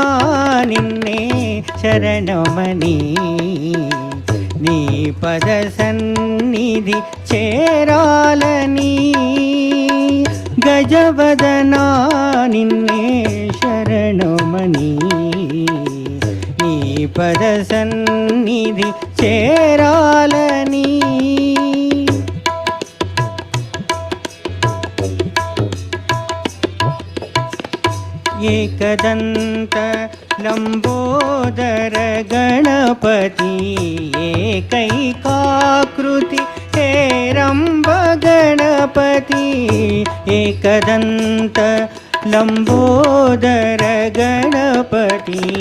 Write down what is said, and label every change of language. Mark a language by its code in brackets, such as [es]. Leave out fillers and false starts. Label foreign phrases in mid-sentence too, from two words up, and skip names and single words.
[te] నిన్నే శరణమని నీ పద సన్నిధి చేరాలని గజవదనా నిన్నే శరణమని నీ పద సన్నిధి చేరాలని [sa] एकदंत लंबोदर गणपति एकैकाकृति हेरंब गणपति एकदंत लंबोदर गणपति